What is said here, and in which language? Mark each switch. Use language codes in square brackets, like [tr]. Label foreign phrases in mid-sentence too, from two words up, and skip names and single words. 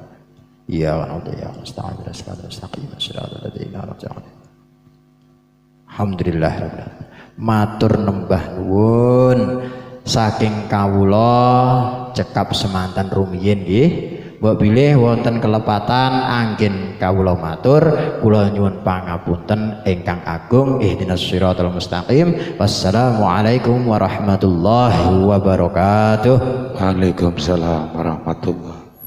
[jv] Ya alhamdulillah matur nembah nuwun saking kawula cekap semanten rumiyin nggih. Mbok bilih wonten kelepatan anggen kawula matur, kula nyuwun pangapunten ingkang agung. [ar] اهدنا الصراط المستقيم والسلام عليكم ورحمة الله وبركاته. وعليكم السلام ورحمة الله